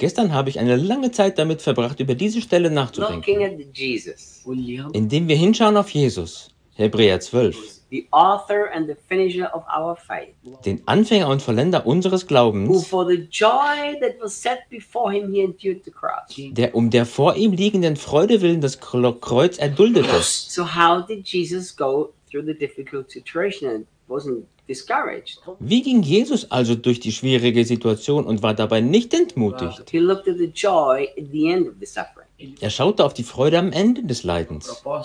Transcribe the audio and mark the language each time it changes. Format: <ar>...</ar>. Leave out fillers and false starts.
<de>Gestern habe ich eine lange Zeit damit verbracht, über diese Stelle nachzudenken.</de> <en>Looking at Jesus.</en> <de>Indem wir hinschauen auf Jesus. Hebräer 12.</de> <en>The author and the finisher of our faith.</en> <de>Den Anfänger und Vollender unseres Glaubens.</de> <en>Who for the joy that was set before him he endured the cross.</en> <de>Der um der vor ihm liegenden Freude willen das Kreuz erduldete.</de> <en>So how did Jesus go through the difficult situation and wasn't discouraged?</en> <de>Wie ging Jesus also durch die schwierige Situation und war dabei nicht entmutigt?</de> <en>He looked at the joy at the end of the suffering.</en> <de>Er schaute auf die Freude am Ende des Leidens.</de>